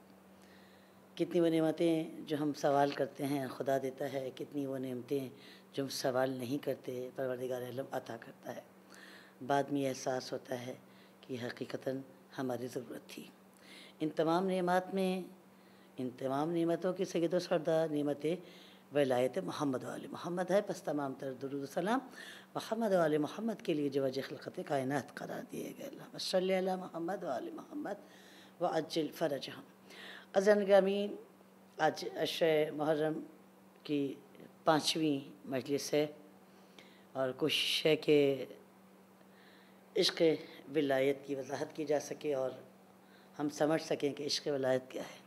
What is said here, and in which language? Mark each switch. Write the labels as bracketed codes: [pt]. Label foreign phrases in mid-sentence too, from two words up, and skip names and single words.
[ur] کتنی وہ نعمتیں جو ہم سوال کرتے ہیں خدا دیتا ہے، کتنی وہ نعمتیں جو ہم سوال نہیں کرتے پروردگار عالم عطا کرتا ہے. بعد میں یہ احساس ہوتا ہے کہ حقیقتاً ہماری ضرورت تھی. ان تمام نعمات میں، ان تمام نعمتوں کی سید و سردار نعمت ولایت محمد و آل محمد ہے. پس تمام تر درود و سلام محمد و آل محمد کے لیے جو وجہ خلقت کائنات قرار دیے گئے. [ar] اللہم صلی علی محمد و آل محمد وعجل فرجہم. [ur] عزیزان گرامی، آج عشرہ محرم کی 5ویں مجلس ہے اور کوشش ہے کہ عشق ولایت کی وضاحت کی جا سکے اور ہم سمجھ سکیں کہ عشق ولایت کیا ہے.